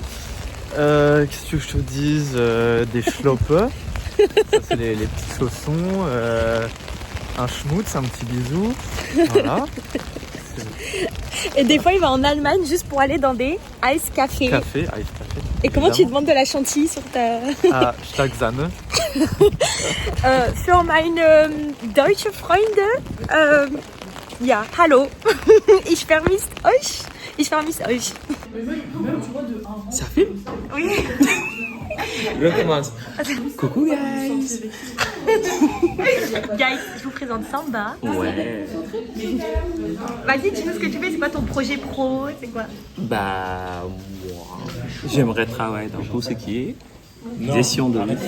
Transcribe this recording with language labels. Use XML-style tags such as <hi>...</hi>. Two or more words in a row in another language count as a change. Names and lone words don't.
<fr>Qu'est-ce que je te dise? Des schloppe. Ça c'est les petits chaussons. Un schmutz, un petit bisou. Voilà. Et des fois, il va en Allemagne juste pour aller dans des</fr> <de>ice café. Café, ice café.</de> <fr>Et comment tu demandes de la chantilly sur ta...</fr> <de>Ah, stark Sahne. Für meine deutsche Freunde, ja, hallo. Ich vermisse euch. Ich vermisse euch.</de> <fr>Ça filme? Oui. Recommence. Coucou guys. Guys, je vous présente Samba. Ouais. Vas-y, dis-nous ce que tu fais. C'est quoi ton projet pro? C'est quoi? Bah, moi, j'aimerais travailler dans tout ce qui est gestion de risque.</fr>